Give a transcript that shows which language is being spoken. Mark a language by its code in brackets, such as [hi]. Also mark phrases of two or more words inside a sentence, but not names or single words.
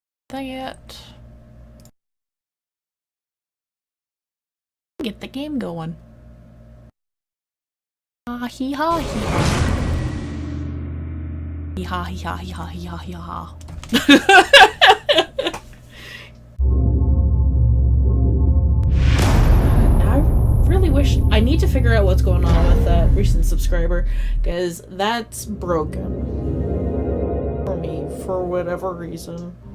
[en] Dang it. Get the game going. Ah hee ha hee ha. Hee ha hee ha hee ha hee ha hee ha. Wish I need to figure out what's going on with that recent subscriber, because that's broken for me for whatever reason.